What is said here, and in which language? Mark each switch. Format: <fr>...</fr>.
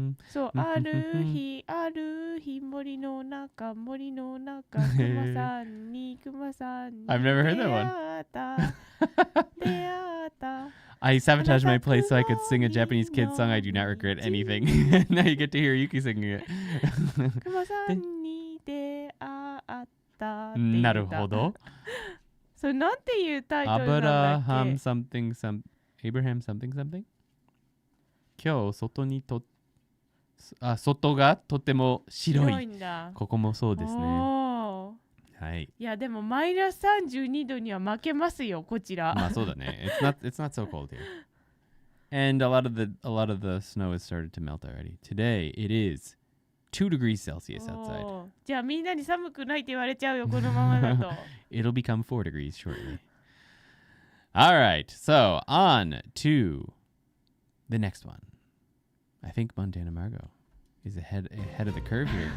<ja>そう、ある日、ある日、森の中、クマさんに</ja> <en>I've never heard that one.</en> <ja>出会った。</ja> <en>I sabotaged my place so I could sing a Japanese kid song. I do not regret anything. Now you get to hear Yuki singing it.</en> <ja>クマさんに出会ったっていう歌。なるほど。それなんていうタイトルなんだっけ</ja> <en>Abraham something some Abraham something something?</en> <ja>今日外にと外がとても白い。白いんだ。ここもそうですね。おーはい。いやでもマイナス32度には負けますよこちら。まあそうだね。</ja> <en>It's not so cold here. And a lot of the snow has started to melt already. Today it is 2 degrees Celsius outside.</en> <ja>おーじゃあみんなに寒くないって言われちゃうよこのままだと。</ja> <en>It'll become 4 degrees shortly. All right. So, on to the next one. I think Montana Margot is ahead of the curve here.</en>